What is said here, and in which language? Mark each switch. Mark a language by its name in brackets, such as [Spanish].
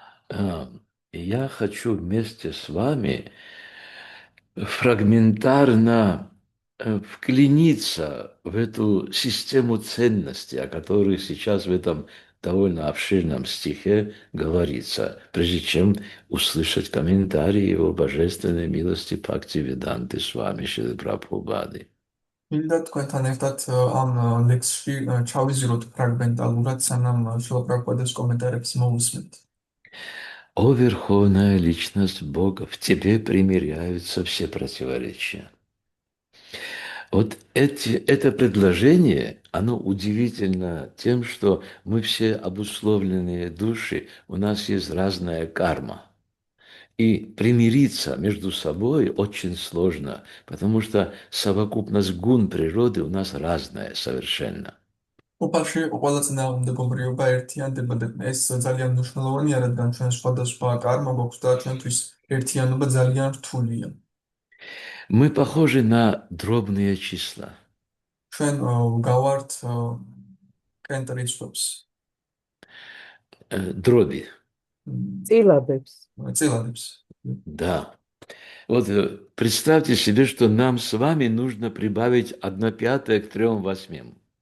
[Russian] Я хочу вместе с вами фрагментарно вклиниться в эту систему ценностей, о которых сейчас в этом довольно обширном стихе говорится, прежде чем услышать комментарии его божественной милости Бхактивиданты Свами Шрилы Прабхупады. [Georgian] მინდა თქვენთან ერთად ამ ლექსში ჩავიზიაროთ ფრაგმენტალურად, სანამ შილაპრაბჰუპადეს კომენტარებს მოვусმენთ. [Russian] О Верховная Личность Бога, в Тебе примиряются все противоречия. Вот это предложение, оно удивительно тем, что мы все обусловленные души, у нас есть разная карма. И примириться между собой очень сложно, потому что совокупность гун природы у нас разная совершенно. [Georgian] უფალში იყო ყველა წინააღმდეგობრიობა ერთიანდება და ეს ძალიან მნიშვნელოვანია, რადგან ჩვენ სხვადასხვა კარმა გვაქვს და ჩვენთვის ერთიანობა ძალიან რთულია. [Russian] Мы похожи на дробные числа. [Georgian] ჩვენ გავართ კენტრიცხვებს, [Russian] Дроби. [Georgian] წილადებს. წილადებს. [Russian] Да. Вот представьте себе, что нам с вами нужно прибавить 1/5 к 3/8.